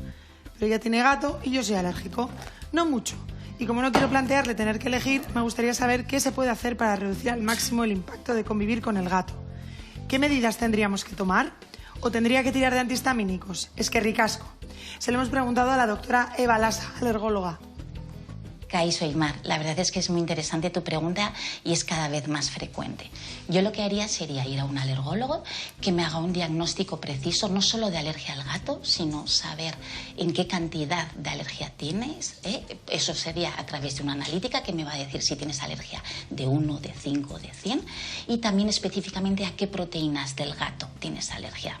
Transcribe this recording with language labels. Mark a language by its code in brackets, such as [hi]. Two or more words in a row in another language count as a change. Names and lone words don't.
[es] Pero ella tiene gato y yo soy alérgico. No mucho. Y como no quiero plantearle tener que elegir, me gustaría saber qué se puede hacer para reducir al máximo el impacto de convivir con el gato. ¿Qué medidas tendríamos que tomar? ¿O tendría que tirar de antihistamínicos? Es que ricasco. Se lo hemos preguntado a la doctora Eva Lasa, alergóloga. Kaixo, Aymar, la verdad es que es muy interesante tu pregunta y es cada vez más frecuente. Yo lo que haría sería ir a un alergólogo que me haga un diagnóstico preciso, no solo de alergia al gato, sino saber en qué cantidad de alergia tienes. Eso sería a través de una analítica que me va a decir si tienes alergia de 1, de 5, de 100 y también específicamente a qué proteínas del gato tienes alergia.